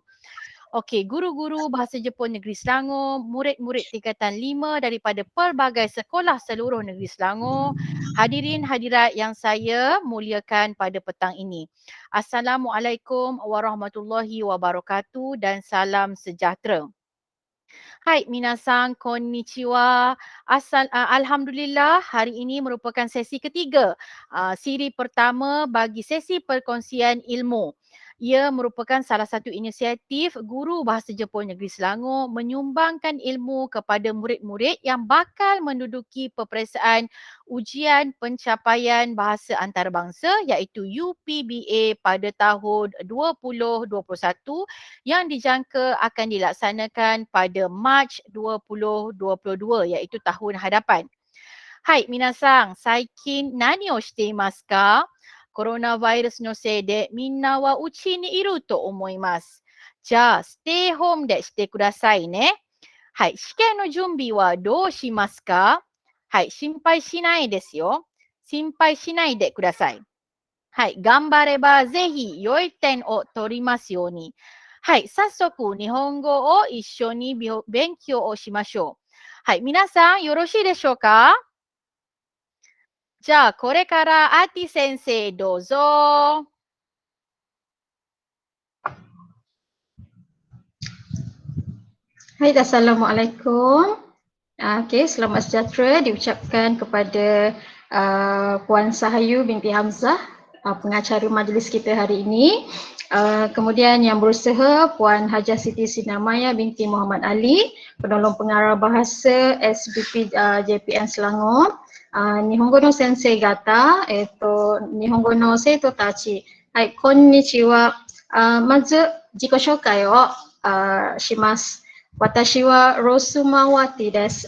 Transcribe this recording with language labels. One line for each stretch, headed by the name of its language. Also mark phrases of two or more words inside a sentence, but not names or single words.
Malay: Okey, guru-guru Bahasa Jepun Negeri Selangor, murid-murid tingkatan 5 daripada pelbagai sekolah seluruh Negeri Selangor, hadirin hadirat yang saya muliakan pada petang ini.
Arabic: السلام عليكم ورحمة الله وبركاته
Malay: dan salam sejahtera.
Japanese: はい皆さん、こんにちは.
Malay: Alhamdulillah hari ini merupakan sesi ketiga, siri pertama bagi sesi perkongsian ilmu. Ia merupakan salah satu inisiatif guru Bahasa Jepun Negeri Selangor menyumbangkan ilmu kepada murid-murid yang bakal menduduki peperiksaan ujian pencapaian bahasa antarabangsa iaitu UPBA pada tahun 2021 yang dijangka akan dilaksanakan pada Mac 2022 iaitu tahun hadapan.
Japanese: はい皆さん、最近何をしていますか? コロナウイルスのせいで皆は家にいると思います. Ja,
English: stay home
Japanese: でしてくださいね. はい、試験の準備はどうしますか? はい、心配しないですよ。心配しないでください. はい、頑張ればぜひ良い点を取りますように. はい、早速日本語を一緒に勉強をしましょう。はい、皆さんよろしいでしょうか？じゃあ、これからアーティ先生どうぞ。
Malay: Hai, Assalamualaikum. Okey, selamat sejahtera diucapkan kepada Puan Sahayu binti Hamzah, pengacara majlis kita hari ini. Kemudian yang berusaha Puan Hajah Siti Sinamaya binti Muhammad Ali, penolong pengarah bahasa SBP JPN Selangor.
Japanese: 日本語の先生方、日本語の生徒たち. はい、こんにちは。まず自己紹介をします. 私はロスマワティです。